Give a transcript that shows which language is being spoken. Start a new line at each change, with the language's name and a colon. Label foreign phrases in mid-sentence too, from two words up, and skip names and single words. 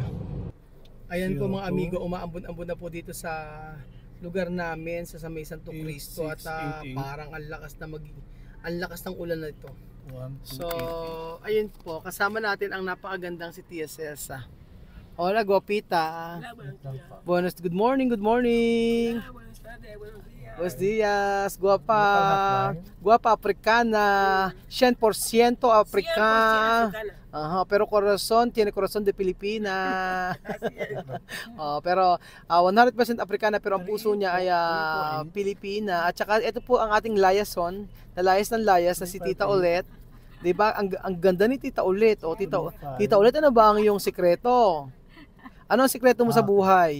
Filipino: Ayan po mga amigo, umaambon-ambon na po dito sa lugar namin sa May Santo Cristo at parang ang lakas ng ulan na ito. So, ayun po, kasama natin ang napakagandang si Tia Celsa.
Spanish: Hola, guapita.
English: Good morning, good morning.
Spanish: Buenos dias, guapa. Guapa africana, 100% africana. Pero tiene corazón de Pilipina.
Filipino: Pero 100% africana pero ang puso niya ay Pilipina. At saka ito po ang ating layason, layas na si Tita Ulit. 'Di ba? Ang ganda ni Tita Ulit. Tita Ulit, ano ba ang iyong sikreto? Ano ang sikreto mo sa buhay?